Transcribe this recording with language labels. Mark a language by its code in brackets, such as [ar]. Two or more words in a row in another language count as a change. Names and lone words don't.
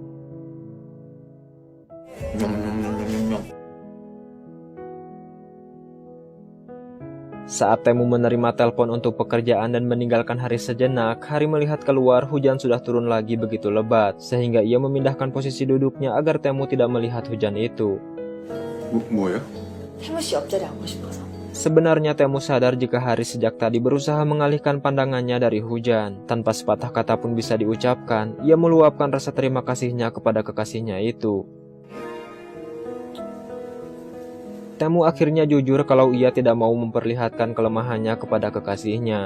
[id] Saat Taemu menerima telepon untuk pekerjaan dan meninggalkan Hari sejenak, Hari melihat keluar hujan sudah turun lagi begitu lebat, sehingga ia memindahkan posisi duduknya agar Taemu tidak melihat hujan itu. [ko] 뭐예요? 태무 씨 옆자리 앉고 싶어서. [id] Sebenarnya Taemu sadar jika Hari sejak tadi berusaha mengalihkan pandangannya dari hujan. Tanpa sepatah kata pun bisa diucapkan, ia meluapkan rasa terima kasihnya kepada kekasihnya itu. Taemu akhirnya jujur kalau ia tidak mau memperlihatkan kelemahannya kepada kekasihnya.